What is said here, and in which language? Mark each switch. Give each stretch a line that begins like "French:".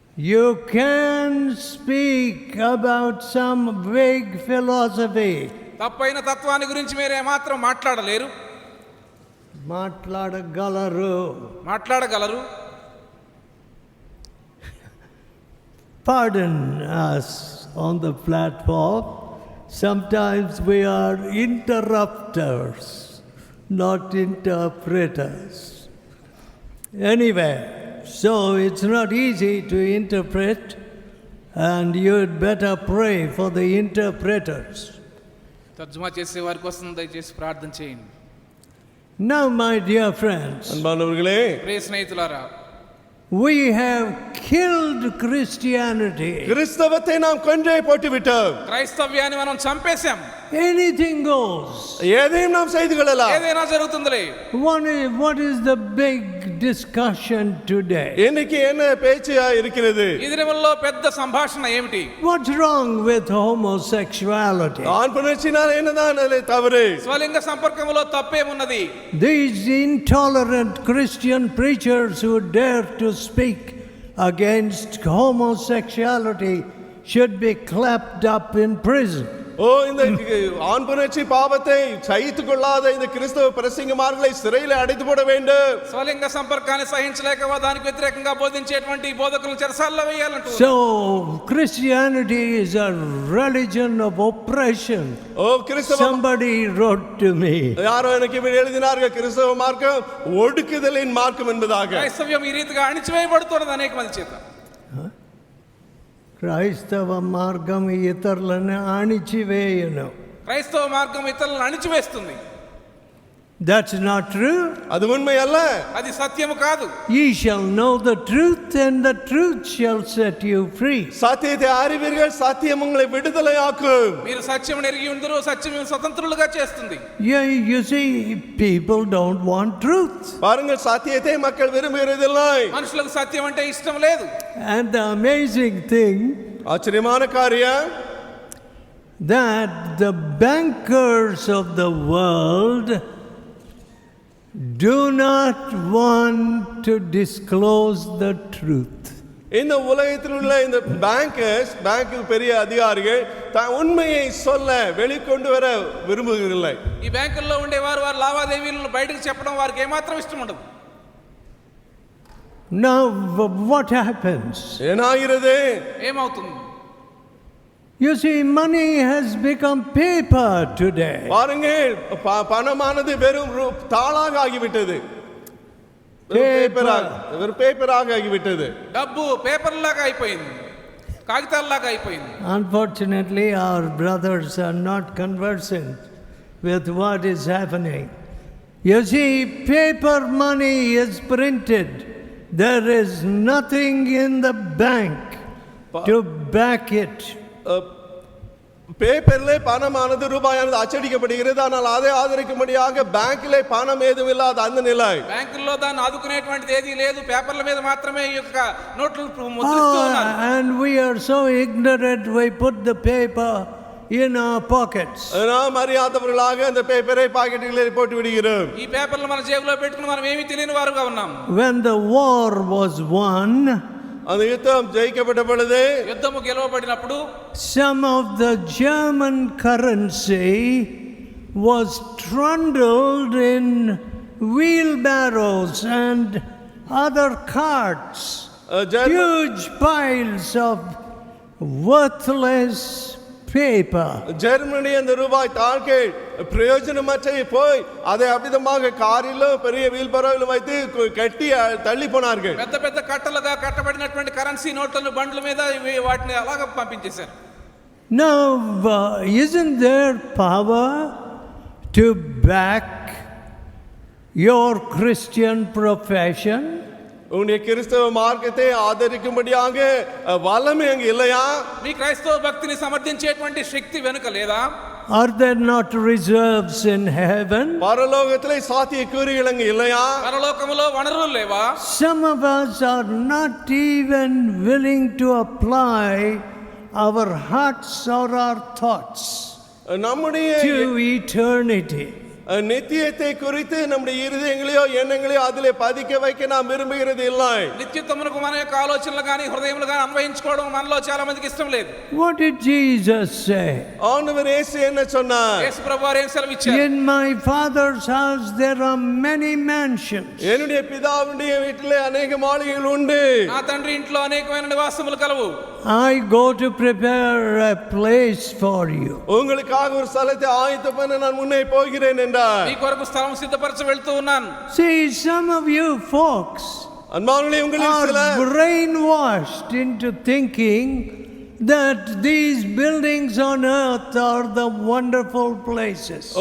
English: You can speak about some vague philosophy.
Telugu: తప్పైన తత్వాన్ని గురించి మీరు ఏమాత్రం మాట్లాడలేరు. మాట్లాడగలరు.
English: Pardon us on the platform. Sometimes we are interrupters, not interpreters. Anyway, so it's not easy to interpret, and you'd better pray for the interpreters.
Telugu: తర్జుమా చేసే వారి కోసం దయచేసి ప్రార్థన చేయండి.
English: Now, my dear friends,
Tamil: அன்பானவர்களே,
Telugu: ప్రియ స్నేహితులారా,
English: we have killed Christianity.
Tamil: கிறிஸ்தவத்தை நாம் கொன்றே போட்டு விட்டோம்.
Telugu: క్రైస్తవ్యాన్ని మనం చంపేశాం.
English: Anything goes.
Tamil: எதையும் நாம் செய்து கொள்ளலாம்.
Telugu: ఏదైనా జరుగుతుందిలే.
English: What is the big discussion today?
Tamil: இன்னைக்கு என்ன பேச்சா இருக்கிறது?
Telugu: ఈ దినముల్లో పెద్ద సంభాషణ ఏమిటి?
English: What's wrong with homosexuality?
Tamil: ஆண் புணர்ச்சினால் என்னதான் அதிலே தவறு?
Telugu: స్వలింగ సంపర్కములో తప్పేమున్నది?
English: These intolerant Christian preachers who dare to speak against homosexuality should be clapped up in prison.
Tamil: இந்த ஆண் புணர்ச்சி பாவத்தை சகித்துக் கொள்ளாத இந்த கிறிஸ்தவ பிரசங்கமார்களை சிறையில் அடைத்து போட வேண்டும்.
Telugu: స్వలింగ సంపర్కాన్ని సహించలేక దానికి వ్యతిరేకంగా బోధించేటువంటి బోధకులను చెరసాలలో వేయాలంటూ.
English: So Christianity is a religion of oppression. Somebody wrote to me.
Tamil: யாரோ எனக்கு எழுதினார்கள், கிறிஸ்தவ மார்க்கம் ஒடுக்குதலின் மார்க்கம் என்பதாக.
Telugu: క్రైస్తవ్యం ఈ రీతిగా అణిచివేయబడుతున్నది అనేక మంది చేత. క్రైస్తవ మార్గం ఇతరులను అణిచివేయను. క్రైస్తవ మార్గం ఇతరులను అణిచివేస్తుంది.
English: That's not true.
Tamil: அது உண்மை அல்ல.
Telugu: అది సత్యము కాదు.
English: Ye shall know the truth and the truth shall set you free.
Tamil: సత్యத்தை அறிவீர்கள், సత్యం உங்களை விடுதலையாக்கும்.
Telugu: మీరు సత్యమును ఎరిగి ఉందురు, సత్యం మిమ్మల్ని స్వతంత్రులుగా చేస్తుంది.
English: Yeah, you see, people don't want truth.
Tamil: பாருங்கள், சத்தியத்தை மக்கள் விரும்புகிறதில்லை.
Telugu: మనుషులకు సత్యం అంటే ఇష్టం లేదు.
English: And the amazing thing,
Tamil: ஆச்சரியமான காரியம்,
English: that the bankers of the world do not want to disclose the truth.
Tamil: இந்த உலகத்தில் உள்ள இந்த பேங்க் பெரிய அதிகாரிகள் உண்மையை சொல்ல வெளிக்கொண்டு வர விரும்புகிறதில்லை.
Telugu: ఈ బ్యాంకుల్లో ఉండేవారు వారి లావాదేవీలను బయటకు చెప్పడం వారికి ఏమాత్రం ఇష్టం ఉండదు.
English: Now what happens?
Tamil: ఏనాగిరదే?
Telugu: ఏమవుతుంది?
English: You see, money has become paper today.
Tamil: பாருங்கள், பணமானது வெறும் தாளாக ஆகிவிட்டது. பேப்பராக ஆகிவிட்டது.
Telugu: డబ్బు పేపర్ లాగా అయిపోయింది, కాగితాల్లాగా అయిపోయింది.
English: Unfortunately, our brothers are not conversant with what is happening. You see, paper money is printed. There is nothing in the bank to back it.
Tamil: பேப்பர்ல பணமானது ரூபாயானது அச்சடிக்கப்படுகிறது, ஆனால் அதை ஆதரிக்கும்படியாக பேங்க்ல பணம் ஏதும் இல்லாத அந்த நிலை.
Telugu: బ్యాంకుల్లో దాన్ని ఆదుకునేటువంటిది ఏదీ లేదు, పేపర్ల మీద మాత్రమే ఈ యొక్క నోట్లు ముద్రిస్తూ ఉన్నారు.
English: And we are so ignorant, we put the paper in our pockets.
Tamil: நாம் அறியாதவர்களாக அந்த பேப்பரை பாக்கெட்டுகளிலே போட்டு விடுகிறோம்.
Telugu: ఈ పేపర్లు మన జేబులో పెట్టుకుని మనం ఏమీ తెలియని వారుగా ఉన్నాం.
English: When the war was won,
Tamil: அந்த யுத்தம் ஜெயிக்கப்பட்ட பொழுது,
Telugu: యుద్ధము గెలవబడినప్పుడు,
English: some of the German currency was trundled in wheelbarrows and other carts. Huge piles of worthless paper.
Tamil: Germany அந்த ரூபாய் தாள்கள் பிரயோஜனமற்ற போய் அதை அப்படிதமாக காரிலோ பெரிய வீல்பரோவில் வைத்து கட்டி தள்ளி போனார்கள்.
Telugu: పెద్ద పెద్ద కట్టలుగా కట్టబడినటువంటి కరెన్సీ నోట్లను బండ్ల మీద వాటిని అలాగ పంపించేశారు.
English: Now, isn't there power to back your Christian profession?
Tamil: உன்னுடைய கிறிஸ்தவ மார்க்கத்தை ஆதரிக்கும்படியாக வல்லமை அங்கு இல்லையா?
Telugu: మీ క్రైస్తవ భక్తిని సమర్థించేటువంటి శక్తి వెనుక లేదా?
English: Are there not reserves in heaven?
Tamil: பரலோகத்திலே சாத்தியக்கூறுகள் அங்கு இல்லையா?
Telugu: పరలోకములో వనరులు లేవా?
English: Some of us are not even willing to apply our hearts or our thoughts
Tamil: நம்முடைய
English: to eternity.
Tamil: நித்தியத்தை குறித்து நம்முடைய இருதயங்களையோ எண்ணங்களையோ அதிலே பதிக்க வைக்க நாம் விரும்புகிறது இல்லை.
Telugu: నిత్యత్వమునకు మన యొక్క ఆలోచనలు గాని హృదయములు గాని అన్వయించుకోవడం మనలో చాలా మందికి ఇష్టం లేదు.
English: What did Jesus say?
Tamil: ஆண்டவர் இயேசு என்ன சொன்னார்?
Telugu: యేసు ప్రభువారు ఏం సెలవిచ్చారు?
English: In my Father's house there are many mansions.
Tamil: என்னுடைய பிதாவுடைய வீட்டிலே अनेक மாளிகைகள் உண்டு.
Telugu: నా తండ్రి ఇంట్లో అనేకమైన నివాసములు కలవు.
English: I go to prepare a place for you.
Tamil: உங்களுக்காக ஒரு ஸ்தலத்தை ஆயத்தம் பண்ண நான் முன்னே போகிறேன் என்றார்.
Telugu: నీ కొరకు స్థలం సిద్ధపరచ వెళ్తూ ఉన్నాను.
English: See, some of you folks
Tamil: அன்பானவர்களே, உங்களில் சிலர்
English: are brainwashed into thinking that these buildings on earth are the wonderful places.